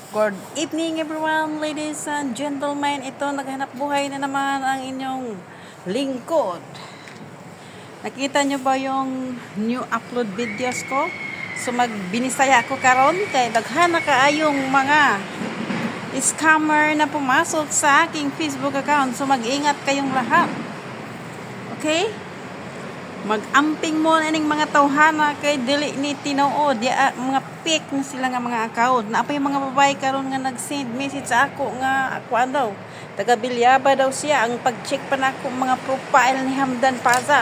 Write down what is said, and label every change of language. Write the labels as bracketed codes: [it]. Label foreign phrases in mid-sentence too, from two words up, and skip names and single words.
[en] Good evening everyone, ladies and gentlemen. [tl] Ito, naghanap buhay na naman ang inyong lingkod. Nakita nyo ba yung [en] new upload videos [tl] ko? [ceb] So magbinisaya ko karon kay daghan na kaayong mga scammer [tl] na pumasok sa aking Facebook account. So mag-ingat kayong lahat. Okay? [ceb] Mag-amping mo na ning mga tawhana kay dili ni tinuod mga fake na sila nga mga account. Na pa yung mga babae karon nga nag-send message sa ako nga ako daw taga Bilyaba daw siya. Ang pag-check pa nako mga profile ni Hamdan Paza.